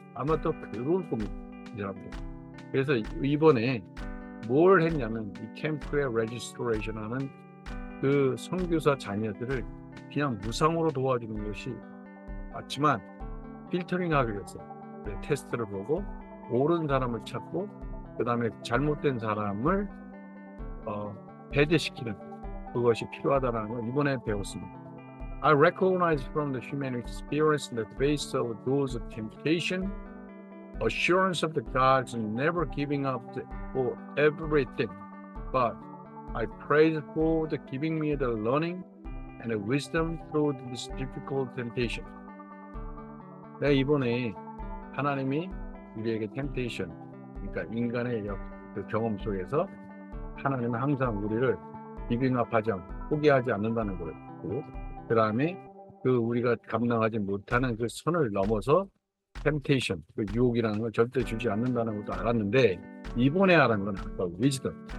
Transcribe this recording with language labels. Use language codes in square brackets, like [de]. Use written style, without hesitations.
[ko] 아마 더 괴로울 겁니다. 이 사람들. 그래서 이번에 뭘 했냐면 이 캠프의 레지스트레이션 하는 그 선교사 자녀들을 그냥 무상으로 도와주는 것이 맞지만 필터링 하기로 했어요. 테스트를 보고 옳은 사람을 찾고 그 다음에 잘못된 사람을 배제시키는 그것이 필요하다는 걸 이번에 배웠습니다. [en] I recognize from the human experience in the face of those temptation, assurance of the God's never giving up for everything, but I praise for the giving me the learning and the wisdom through this difficult temptation. [ko] 내가 이번에 하나님이 우리에게 temptation, 그러니까 인간의 그 경험 속에서 하나님은 항상 우리를 기빙업하지 않고 포기하지 않는다는 거고, 그 다음에 그 우리가 감당하지 못하는 그 선을 넘어서 temptation, 그 유혹이라는 걸 절대 주지 않는다는 것도 알았는데 이번에 알은 건 아까 wisdom.